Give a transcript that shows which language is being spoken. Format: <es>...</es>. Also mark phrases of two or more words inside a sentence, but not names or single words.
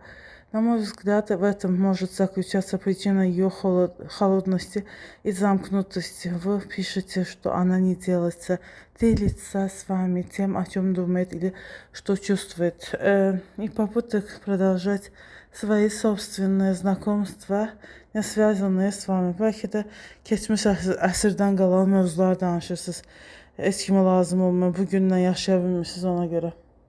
<ru>На мой взгляд, в этом может заключаться причина ее холодности и замкнутости. Вы пишете, что она не делится с вами тем, о чем думает или что чувствует. И попыток продолжать свои собственные знакомства, не связанные с vami.</ru> <az>Bəlkə də keçmiş əsrdən qalan mövzular danışırsınız. Heç kimə lazım olmuyor. Bugünlə yaşaya bilmirsiniz ona görə.</az>